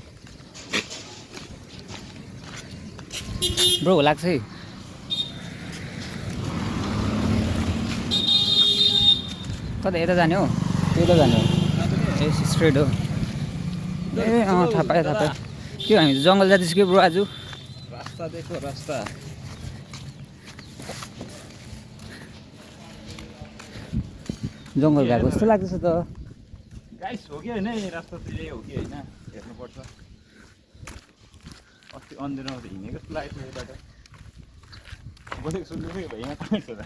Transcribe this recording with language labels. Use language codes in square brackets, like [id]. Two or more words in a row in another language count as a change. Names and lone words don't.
[ne] ब्रो लाग्छ है कता यता जाने हो यता जाने हो ए स्ट्रेट हो ए थाहा पाएँ के हामी जङ्गल जाँदैछ कि ब्रो आज [hi] रास्ता देखो रास्ता [ne] जङ्गल गएको जस्तो लाग्दैछ त गाइस हो कि होइन यो रास्ता चाहिँ यही हो कि होइन हेर्नुपर्छ अस्ति अन्धेरमा त हिँडेको जस्तो लागेको थियो यो बाटो बोलेको सुन्दै भयो यहाँ कहाँ छ त